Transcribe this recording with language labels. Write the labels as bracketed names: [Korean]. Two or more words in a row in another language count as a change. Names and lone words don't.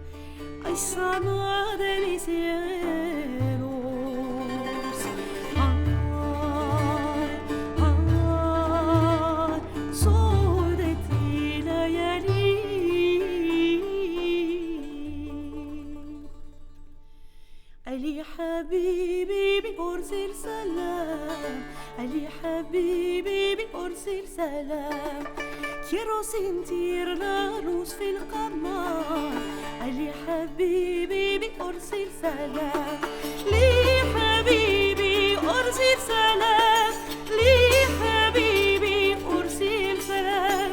[Spanish] Ay, sana de mis cielos, ay, ay, soy de ti, [Arabic] Layali. علي حبيبي أرسل سلام، علي حبيبي أرسل سلام. [Spanish] Quiero sentir la luz [Arabic] في القمر، علي حبيبي أرسل سلام. لي حبيبي أرسل سلام، لي حبيبي أرسل سلام.